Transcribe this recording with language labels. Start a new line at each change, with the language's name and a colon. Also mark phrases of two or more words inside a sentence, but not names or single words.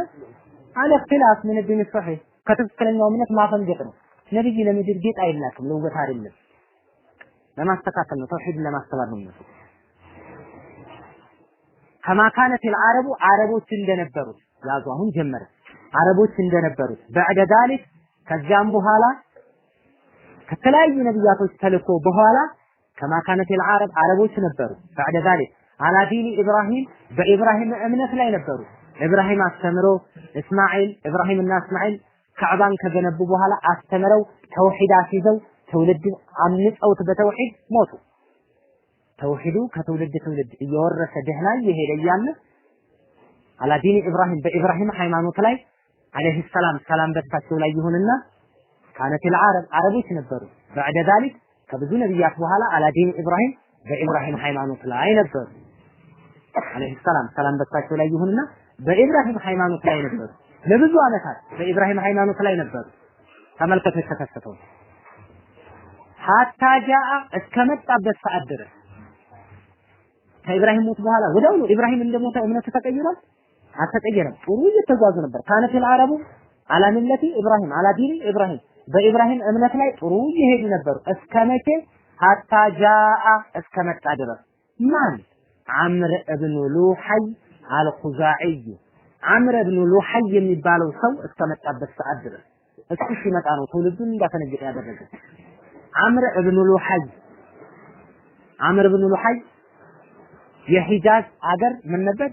Amharic: አለፍተላፍ ምን ዲን ሰሂህ ከትክክለኛው እምነት ማፈንገጥ ነው። ነብይ ለምድር ጌጥ አይላክም፣ ለውበት አይደለም፣ ለማስተካከል ነው፣ ተውሂድን ለማስተማር ነው።
Arabic: كما كانت العرب
Amharic: አረቦች እንደነበሩት ያዙ። አሁን ጀመረ። አረቦች እንደነበሩት
Arabic: بعد ذلك
Amharic: ከዚያም በኋላ ከተለያዩ ነብያቶች ተልኮ በኋላ
Arabic: كما كانت العرب
Amharic: አረቦች ነበሩ።
Arabic: بعد ذلك على دين ابراهيم
Amharic: በኢብራሂም እምነት ላይ ነበሩ። ኢብራሂም አስተምሮ እስማኤል ኢብራሂምና እስማኤል ካዕባን ከገነቡ በኋላ አስተምረው ተውሂድ አስይዘው ትውልድ አምልጠውት በተውሂድ ሞቱ። ተውሂዱ ከትውልድ ትውልድ እየወረሰ ደህና እየሄደ እያለ አላዲን ኢብራሂም በኢብራሂም ሃይማኖት ላይ
Arabic: عليه السلام
Amharic: በሳቸው ላይ ይሁንና
Arabic: كانت العرب
Amharic: አረቦች ነበሩ።
Arabic: بعد ذلك
Amharic: ከብዙ ነብያት በኋላ አላዲን ኢብራሂም በኢብራሂም ሃይማኖት ላይ ነበሩ።
Arabic: عليه السلام
Amharic: በሳቸው ላይ ይሁንና በኢብራሂም ሃይማኖት ላይ ነበሩ። ለብዙ አመታት በኢብራሂም ሃይማኖት ላይ ነበሩ። ተመልከቱ የተከሰተው
Arabic: حتى جاء
Amharic: እስከመጣበት ሰዓት ድረስ ከኢብራሂም ሞት በኋላ ወዲያውኑ ኢብራሂም እንደሞተ እምነቱ ተቀይሯል? አልተቀየረም። ጥሩ እየተጓዙ ነበር።
Arabic: كانت العرب على ملة إبراهيم على دين إبراهيم
Amharic: በኢብራሂም እምነት ላይ ጥሩ እየሄዱ ነበሩ። እስከመቼ?
Arabic: حتى جاء
Amharic: እስከመጣ ድረስ ማን?
Arabic: عمرو بن لحي الخزاعي عمرو بن لحي
Amharic: የሚባለው ሰው እስከመጣበት ሰዓት ድረስ እሱ ሲመጣ ነው ትውልዱን እንዳፈነገጠ ያደረገ።
Arabic: عمرو بن لحي
Amharic: የሂጃዝ አገር ምን ነበር?